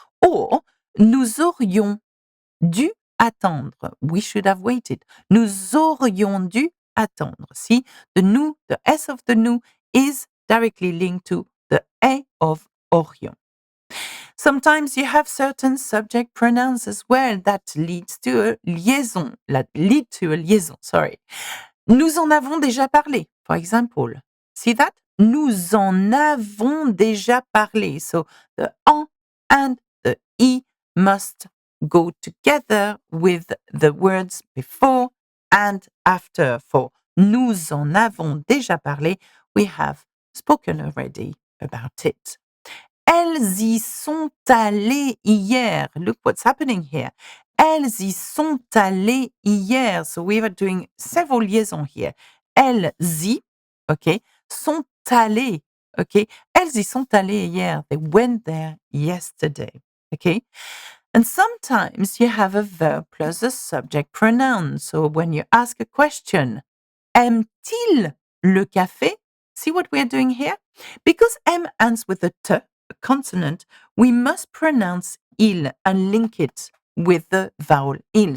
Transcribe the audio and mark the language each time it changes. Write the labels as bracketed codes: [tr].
[fr] Or, nous aurions dû attendre. [en] We should have waited. [fr] Nous aurions dû attendre. [en] See, the nous, the S of the nous is directly linked to the A of aurions. Sometimes you have certain subject pronouns as well that leads to a liaison. Sorry. [fr] Nous en avons déjà parlé, [en] for example. See that? [fr] Nous en avons déjà parlé. [en] So the en and the I must go together with the words before and after. For [fr] nous en avons déjà parlé, [en] we have spoken already about it. [fr] Elles y sont allées hier. [en] Look what's happening here. [fr] Elles y sont allées hier. [en] So we are doing several liaisons here. [fr] Elles y, okay, sont allées, okay. Elles y sont allées hier. [en] They went there yesterday, okay. And sometimes you have a verb plus a subject pronoun. So when you ask a question, [fr] aime-t-il le café? [en] See what we are doing here? Because M ends with a T, a consonant, we must pronounce il and link it with the vowel il.